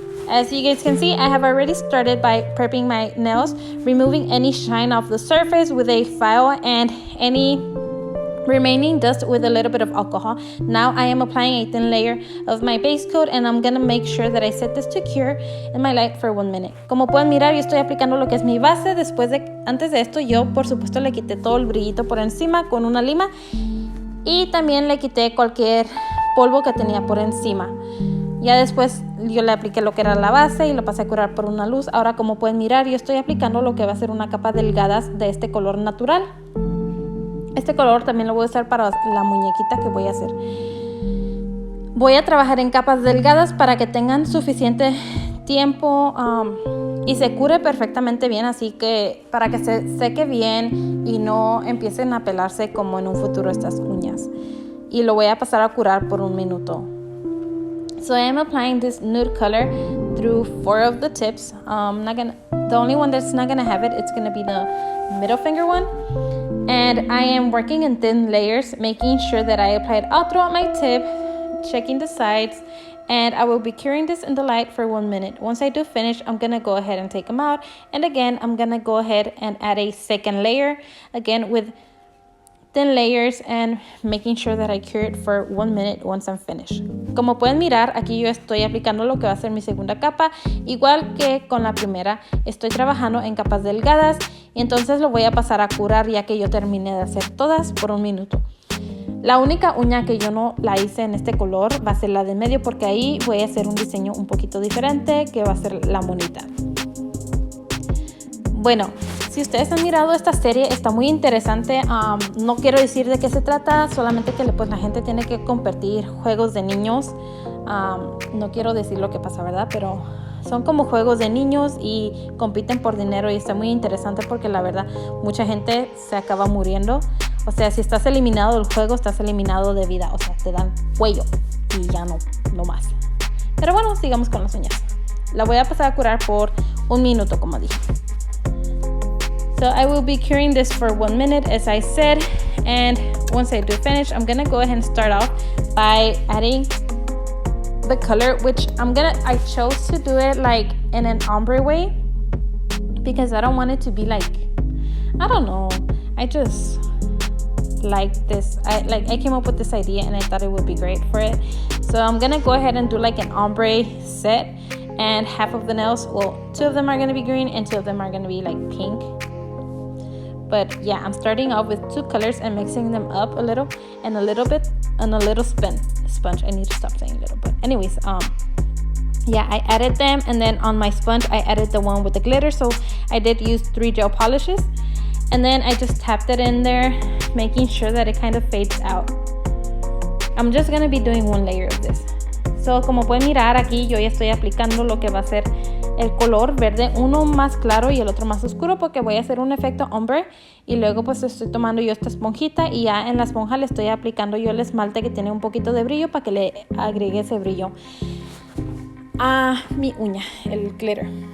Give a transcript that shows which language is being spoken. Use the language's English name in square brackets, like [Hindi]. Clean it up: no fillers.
[English] As you guys can see, I have already started by prepping my nails, removing any shine off the surface with a file and any remaining dust with a little bit of alcohol. Now I am applying a thin layer of my base coat and I'm gonna make sure that I set this to cure in my light for 1 minute. [Spanish] Como pueden mirar, yo estoy aplicando lo que es mi base. Antes de esto, yo por supuesto le quité todo el brillito por encima con una lima y también le quité cualquier polvo que tenía por encima. Ya después yo le apliqué lo que era la base y lo pasé a curar por una luz. Ahora, como pueden mirar, yo estoy aplicando lo que va a ser una capa delgada de este color natural. Este color también lo voy a usar para la muñequita que voy a hacer. Voy a trabajar en capas delgadas para que tengan suficiente tiempo y se cure perfectamente bien, así que para que se seque bien y no empiecen a pelarse como en un futuro estas uñas. Y lo voy a pasar a curar por 1 minuto. [English] So I am applying this nude color through 4 of the tips. The only one that's not gonna have it, it's gonna be the middle finger one. And I am working in thin layers, making sure that I applied all throughout my tip, checking the sides, and I will be curing this in the light for 1 minute. Once I do finish, I'm gonna go ahead and take them out. And again, I'm gonna go ahead and add a second layer, again with thin layers and making sure that I cure it for 1 minute once I'm finished. [Spanish] Como pueden mirar, aquí yo estoy aplicando lo que va a ser mi segunda capa, igual que con la primera, estoy trabajando en capas delgadas y entonces lo voy a pasar a curar ya que yo terminé de hacer todas por 1 minuto. La única uña que yo no la hice en este color va a ser la de medio porque ahí voy a hacer un diseño un poquito diferente que va a ser la monita. Bueno, si ustedes han mirado esta serie, está muy interesante. No quiero decir de qué se trata, solamente que pues, la gente tiene que compartir juegos de niños. No quiero decir lo que pasa, ¿verdad? Pero son como juegos de niños y compiten por dinero y está muy interesante porque la verdad mucha gente se acaba muriendo. O sea, si estás eliminado del juego, estás eliminado de vida. O sea, te dan cuello y ya no más. Pero bueno, sigamos con las uñas. La voy a pasar a curar por 1 minuto, como dije. [English] So I will be curing this for 1 minute as I said, and once I do finish, I'm gonna go ahead and start off by adding the color, which I chose to do it like in an ombre way because I don't want it to be like, I don't know, I just like this. I came up with this idea and I thought it would be great for it. So I'm gonna go ahead and do like an ombre set, and half of the nails, well, 2 of them are gonna be green and 2 of them are gonna be like pink. But yeah, I'm starting off with 2 colors and mixing them up a little and a little bit and a little sponge. I need to stop saying little, but anyways, yeah, I added them, and then on my sponge I added the one with the glitter. So I did use 3 gel polishes, and then I just tapped it in there, making sure that it kind of fades out. I'm just gonna be doing 1 layer of this. [Spanish] So como pueden mirar aquí, yo ya estoy aplicando lo que va a ser el color verde, uno más claro y el otro más oscuro, porque voy a hacer un efecto ombre. Y luego pues estoy tomando yo esta esponjita y ya en la esponja le estoy aplicando yo el esmalte que tiene un poquito de brillo para que le agregue ese brillo a mi uña, el glitter.